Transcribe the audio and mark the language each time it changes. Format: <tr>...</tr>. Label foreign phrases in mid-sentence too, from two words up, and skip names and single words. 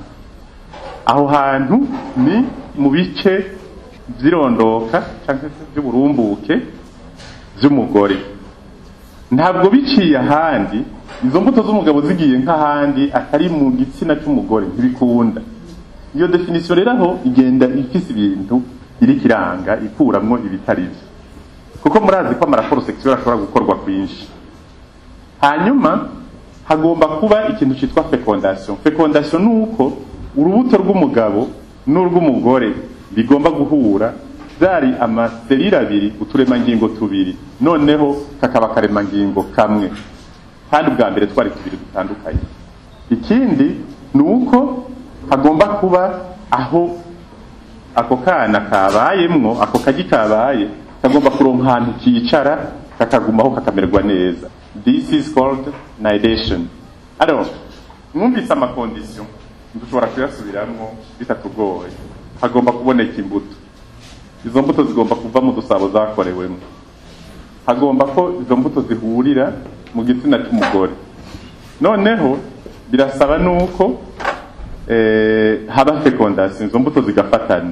<rn>Aho hantu ni mu bice by'irondoka cyangwa by'uburumbuke by'umugore. Ntabwo biciye ahandi, izo mbuto z'umugabo zigiye nk'ahandi atari mu gitsina cy'umugore ntibikunda. Iyo definition rero aho igenda ifise ibintu iri kiranga ikuramwo ibitari byo. Kuko murazi ko amaraporo sexuel ashobora gukorwa kwinshi. Hanyuma hagomba kuba ikintu cyitwa fecondation. Fecondation nuko urubuto rw'umugabo n'urw'umugore bigomba guhura, zari amaserira abiri, uturemangingo tubiri, noneho kakaba karemangingo kamwe. Kandi bwa mbere twari tubiri dutandukanye. Ikindi nuko hagomba kuba aho ako kana kabayemwo, ako kagi kabaye kagomba kuronka ahantu kicara kakagumaho kakamererwa neza.</rn> <en>This is called nidation.</en> <fr>Alors,</fr> <rn>mwumvise amakondisiyo dushobora kuyasubiramwo bitatugoye. Hagomba kuboneka imbuto. Izo mbuto zigomba kuva mu dusabo zakorewemo. Hagomba ko izo mbuto zihurira mu gitsina cy'umugore. Noneho birasaba nuko haba fecondation, izo mbuto zigafatana.</rn>